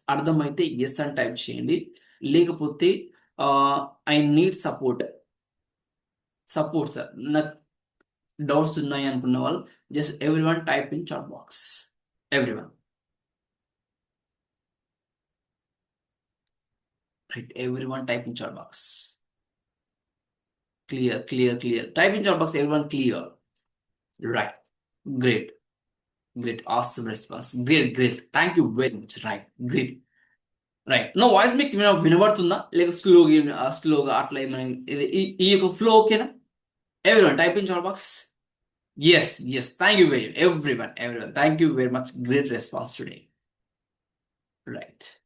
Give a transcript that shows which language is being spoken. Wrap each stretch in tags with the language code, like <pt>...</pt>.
<te>అర్థమైతే ఎస్ అని టైప్ చేయండి, లేకపోతే</te> <en>I need support sir,</en> <te>నాకు డౌట్స్ ఉన్నాయి అనుకున్న వాళ్ళు</te> <en>Just everyone type in chat box. Everyone, right, everyone type in chat box. Clear. Type in chat box, everyone clear. Right. Great. Awesome response. Great. Thank you very much. Right. Great. Right.</en> <te>నా voice మీకు వినబడుతుందా లేక స్లోగా అట్లా ఏమైనా ఈ యొక్క flow ఓకేనా?</te> <en>Everyone type in chat box. Yes thank you very everyone thank you very much, great response today. Right.</en>